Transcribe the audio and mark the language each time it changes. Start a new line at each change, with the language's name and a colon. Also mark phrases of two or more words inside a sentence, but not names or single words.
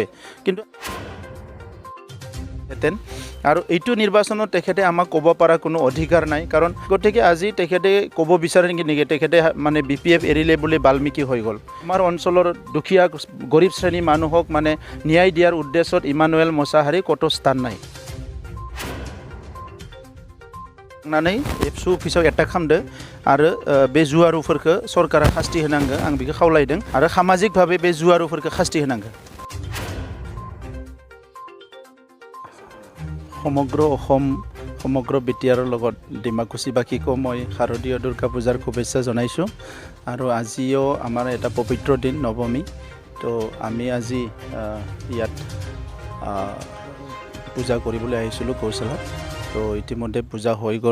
Assamese: কিন্তু আৰু এইটো নিৰ্বাচনত তেখেতে আমাক ক'ব পৰা কোনো অধিকাৰ নাই, কাৰণ গতিকে আজি তেখেতে ক'ব বিচাৰে নেকি তেখেতে মানে BPF এৰিলে বুলি বাল্মীকি হৈ গ'ল। আমাৰ অঞ্চলৰ দুখীয়া গৰীব শ্ৰেণীৰ মানুহক মানে ন্যায় দিয়াৰ উদ্দেশ্যত ইমানুৱেল মোছাহাৰী ক'তো স্থান নাই।
Bodo: नानै एबसु अफिसाव एटाक खालामदो आरो बे जुवारुफोरखौ सरकारा शास्ति होनांगो, आं बेखौ खावलायदों। आरो सामाजिक भावे बे जुवारुफोरखौ शास्ति होनांगो।
Assamese: समग्र बिटिआर লগত ডিমাকুছিবাসীকো মই শাৰদীয় দুৰ্গা পূজাৰ শুভেচ্ছা জনাইছোঁ। আৰু আজিও আমাৰ এটা পবিত্ৰ দিন নৱমী, তো আমি আজি ইয়াত পূজা কৰিবলৈ আহিছিলোঁ গৌশালাত। তো ইতিমধ্যে পূজা হৈ গ'ল।